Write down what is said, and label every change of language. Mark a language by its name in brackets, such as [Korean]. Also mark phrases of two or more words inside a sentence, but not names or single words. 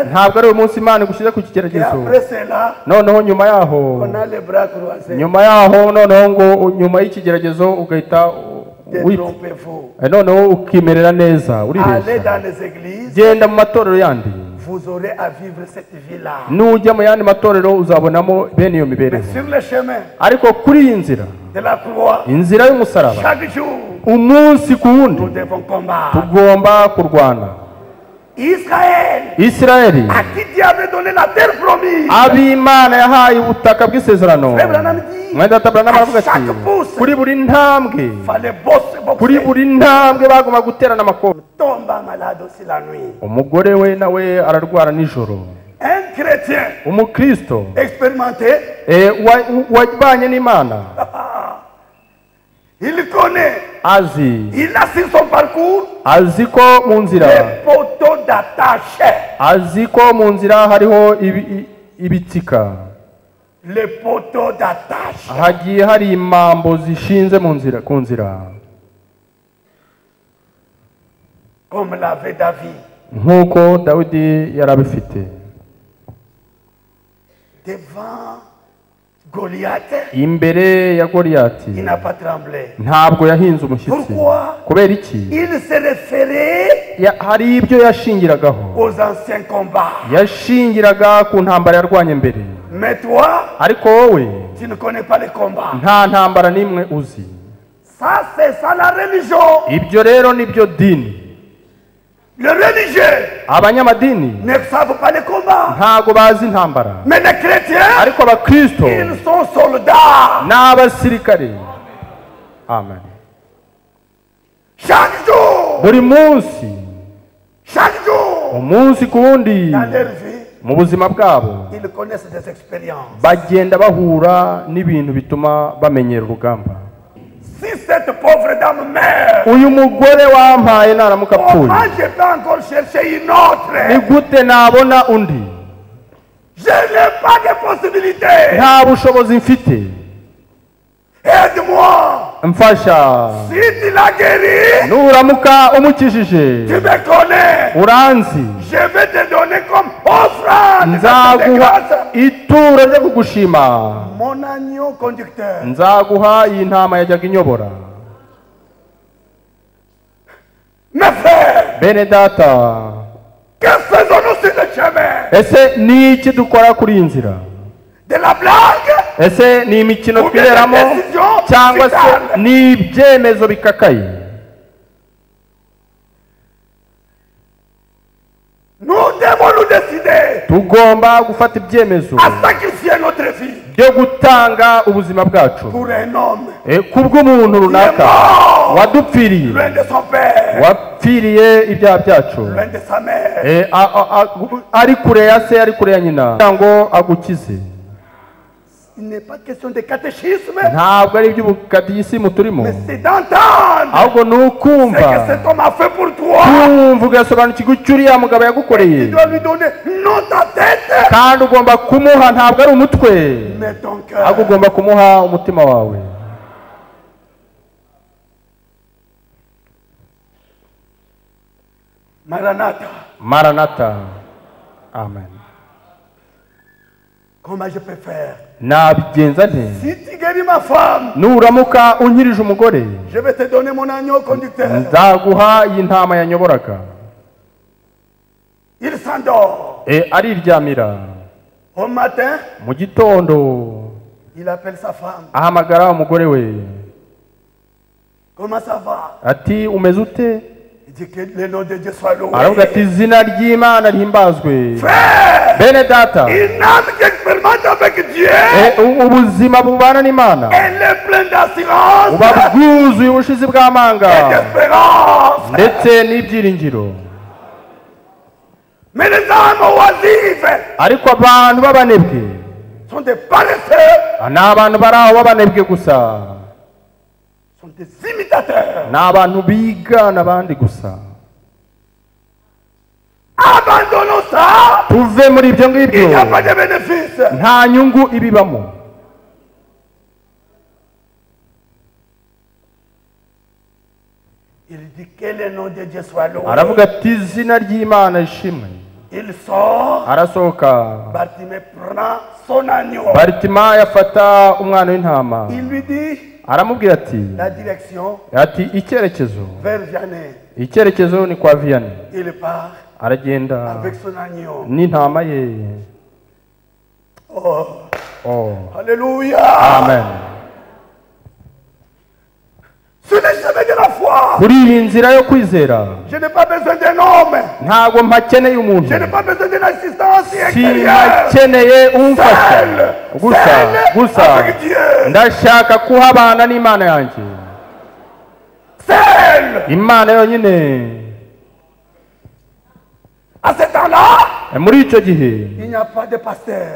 [Kinyarwanda] ntabwo ari uyu munsi Imana igushyize ku [French] Et [Kinyarwanda] kigeragezo [French] après cela, [Kinyarwanda] noneho nyuma yaho [French] on a les bras croisés. [Kinyarwanda] nyuma yaho noneho ngo nyuma y'ikigeragezo ugahita [French] Détrompez-vous. [Kinyarwanda] noneho ukimerera neza [French] Allez [Kinyarwanda] uribeshya [French] dans les églises, [Kinyarwanda] genda mu matorero yandi [French] vous aurez à vivre cette vie-là. [Kinyarwanda] nujya mu yandi matorero uzabonamo bene iyo [French] Mais [Kinyarwanda] mibereho [French] sur le chemin [Kinyarwanda] ariko kuri iyi nzira [French] de la croix, [Kinyarwanda] inzira y'umusaraba [French] chaque jour, [Kinyarwanda] umunsi ku wundi [French] nous devons combattre. [Kinyarwanda] tugomba kurwana [French] Israël, [Kinyarwanda] isirayeli [French] à qui Dieu avait donné la terre promise, [Kinyarwanda] ab'Imana yahaye ubutaka bw'isezerano [French] Abraham dit, [Kinyarwanda] mwenda Abraham aravuga ati [French] chaque pouce, [Kinyarwanda] kuri buri ntambwe [French] fallait bosser, [Kinyarwanda] kuri [French] boxer. [Kinyarwanda] buri ntambwe bagomba guterana amakobe [French] Tomba malade aussi la nuit. [Kinyarwanda] umugore we nawe ararwara nijoro [French] Un chrétien [Kinyarwanda] umukristo [French] expérimenté, [Kinyarwanda] wabanye n'Imana [French] il connaît, [Kinyarwanda] azi [French] il a sur son parcours [Kinyarwanda] azi ko mu nzira [French] les poteaux d'attache. [Kinyarwanda] azi ko mu nzira hariho ibitsika [French] Les poteaux d'attache. [Kinyarwanda] hagiye hari imambo zishinze mu nzira ku nzira [French] Comme l'avait David. [Kinyarwanda] nk'uko Dawidi yari abifite [French] Devant Goliath, [Kinyarwanda] imbere ya Goliyati [French] il n'a pas tremblé. [Kinyarwanda] ntabwo yahinze umushyitsi [French] Pourquoi? [Kinyarwanda] kubera iki [French] Il se référait [Kinyarwanda] hari ibyo yashingiragaho [French] aux anciens combats. [Kinyarwanda] yashingiraga ku ntambara yarwanye mbere [French] Mais toi, [Kinyarwanda] ariko wowe [French] tu ne connais pas les combats. [Kinyarwanda] nta ntambara n'imwe uzi [French] Ça, c'est ça la religion. [Kinyarwanda] ibyo rero nibyo dini [French] Les religieux [Kinyarwanda] abanyamadini [French] ne savent pas les combats. [Kinyarwanda] ntago bazi intambara [French] Mais les chrétiens, [Kinyarwanda] ariko abakristo [French] ils sont soldats. [Kinyarwanda] n'abasirikare amen [French] Chaque jour, [Kinyarwanda] buri munsi [French] chaque jour, [Kinyarwanda] umunsi ku wundi [French] dans leur vie, [Kinyarwanda] mu buzima bwabo [French] ils connaissent des expériences. [Kinyarwanda] bagenda bahura n'ibintu bituma bamenyera urugamba [French] Si cette pauvre dame meurt, [Kinyarwanda] uyu mugore wampaye naramuka apfuye [French] comment je peux encore chercher une autre? [Kinyarwanda] ni gute nabona undi [French] Je n'ai pas de possibilité. [Kinyarwanda] nta bushobozi mfite [French] Aide-moi. [Kinyarwanda] mfasha [French] Si tu l'as guéri, [Kinyarwanda] nuramuka umukijije [French] tu me connais. [Kinyarwanda] uranzi [French] Je vais te donner comme offrande. [Kinyarwanda] nzaguha ituro ryo kugushima [French] Mon agneau conducteur. [Kinyarwanda] nzaguha iyi ntama yajyaga inyobora [French] Mes frères, [Kinyarwanda] bene data [French] que faisons-nous sur le chemin? [Kinyarwanda] ese ni iki dukora kuri iyi nzira [French] De la blague? [Kinyarwanda] ese ni imikino [French] Ou bien [Kinyarwanda] twiberamo [French] des décisions [Kinyarwanda] cyangwa se [French] vitales? [Kinyarwanda] ni ibyemezo bikakaye [French] Nous devons nous décider [Kinyarwanda] tugomba gufata ibyemezo [French] à sacrifier notre vie [Kinyarwanda] byo gutanga ubuzima bwacu [French] pour un homme [Kinyarwanda] kubw'umuntu runaka wadupfiriye [French] loin de son père, [Kinyarwanda] wapfiriye ibyaha byacu [French] loin de sa mère. [Kinyarwanda] ari kure ya se ari kure ya nyina kugira ngo agukize [French] Il n'est pas question de catéchisme, [Kinyarwanda] ntabwo ari iby'ubukadisimu turimo [French] mais c'est d'entendre [Kinyarwanda] ahubwo ni [French] ce que [Kinyarwanda] ukumva [French] cet homme a fait pour toi. [Kinyarwanda] kumva ugasobanukirwa icyo uriya mugabo yagukoreye [French] Tu dois lui donner non ta tête, [Kinyarwanda] kandi ugomba kumuha ntabwo ari umutwe [French] mais ton [Kinyarwanda] ahubwo [French] cœur. [Kinyarwanda] ugomba kumuha umutima wawe [French] Maranatha, [Kinyarwanda] maranata amen [French] comment je peux faire? [Kinyarwanda] nabigenza nte [French] Si tu guéris ma femme, [Kinyarwanda] nuramuka unkirije umugore [French] je vais te donner mon agneau conducteur. [Kinyarwanda] nzaguha iyi ntama yanyoboraga [French] Il s'endort. [Kinyarwanda] ariryamira [French] Au matin, [Kinyarwanda] mu gitondo [French] il appelle sa femme. [Kinyarwanda] ahamagara umugore we [French] Comment ça va? [Kinyarwanda] ati umeze ute? [French] Il dit que le nom de Dieu soit loué. [Kinyarwanda] aravuga ati izina ry'Imana rihimbazwe. [French] Frère, [Kinyarwanda] bene data, [French] une âme qui expérimente avec Dieu, [Kinyarwanda] ubuzima bubana n'Imana [French] elle est pleine d'assurance [Kinyarwanda] buba bwuzuye ubushizi [French] et [Kinyarwanda] bw'amanga [French] d'espérance. [Kinyarwanda] ndetse n'ibyiringiro. [French] Mais les âmes oisives [Kinyarwanda] ariko abantu b'abanebwe [French] sont des paresseux, [Kinyarwanda] ni abantu bari aho b'abanebwe gusa, [French] sont des imitateurs. [Kinyarwanda] ni abantu bigana abandi gusa. [French] Abandonnons ça. [Kinyarwanda] tuve muri ibyo [French] Il [Kinyarwanda] ngibyo, [French] n'y a pas de bénéfice. [Kinyarwanda] nta nyungu ibibamo. [French] Il dit que le nom de Dieu soit loué. [Kinyarwanda] aravuga ati izina ry'Imana rishimwe. [French] Il sort. [Kinyarwanda] arasohoka, [French] Bartimée prend son agneau. [Kinyarwanda] Baritimayo afata umwana w'intama, [French] Il lui dit [Kinyarwanda] aramubwira ati [French] la direction [Kinyarwanda] icyerekezo, [French] vers Vianney. [Kinyarwanda] icyerekezo ni kwa Vianney. [French] Il part [Kinyarwanda] aragenda [French] avec son agneau. [Kinyarwanda] n'intama ye. Oh, Oh, [French] alléluia. [Kinyarwanda] amen. [French] Sur le chemin de la foi, [Kinyarwanda] kuri iyi nzira yo kwizera [French] je n'ai pas besoin d'un homme. [Kinyarwanda] ntabwo mpakeneye umuntu, [French] Je n'ai pas besoin d'une assistance extérieure. [Kinyarwanda] simpakeneye umfasha [French] Seul, [Kinyarwanda] gusa [French] seul [Kinyarwanda] gusa [French] avec Dieu. [Kinyarwanda] ndashaka kuhabana n'Imana yanjye, [French] Seul. [Kinyarwanda] Imana yonyine. [French] À ce temps-là, [Kinyarwanda] muri icyo gihe [French] il n'y a pas de pasteur.